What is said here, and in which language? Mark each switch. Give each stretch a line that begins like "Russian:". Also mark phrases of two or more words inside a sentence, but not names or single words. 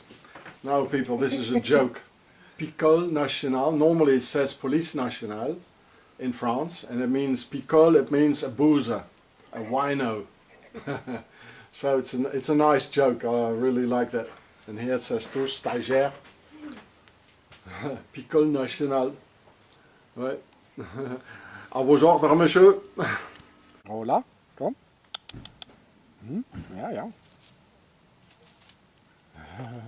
English: Now people, this is a joke. Picole Nationale, normally it says Police Nationale in France, and it means Picole, it means a boozer, a wino. So it's a nice joke, I really like that. And here it says too,
French: stagiaire, Picole Nationale. Ouais. À vos ordres, monsieur.
Dutch: Hola, kom. Ja, ja.